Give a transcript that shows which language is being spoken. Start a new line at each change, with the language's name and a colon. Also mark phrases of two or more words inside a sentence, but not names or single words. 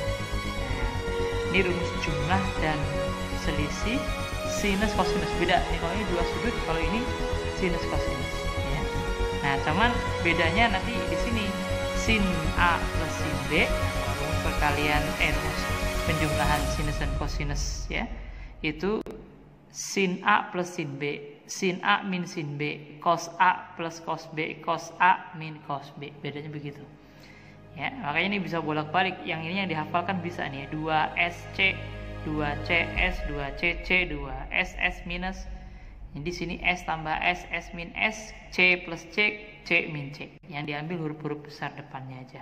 Indonesian: Ini rumus jumlah dan selisih sinus kosinus, beda nih, kalau ini 2 sudut, kalau ini sinus kosinus ya. Nah cuman bedanya nanti di sini sin A plus sin B, rumus perkalian rumus penjumlahan sinus dan kosinus ya, itu sin A plus sin B, sin A min sin B, cos A plus cos B, cos A min cos B, bedanya begitu ya. Makanya ini bisa bolak-balik, yang ini yang dihafalkan bisa nih 2SC, 2CS, 2CC, 2SS minus, jadi di sini S tambah S, S min S, C plus C, C min C, yang diambil huruf-huruf besar depannya aja.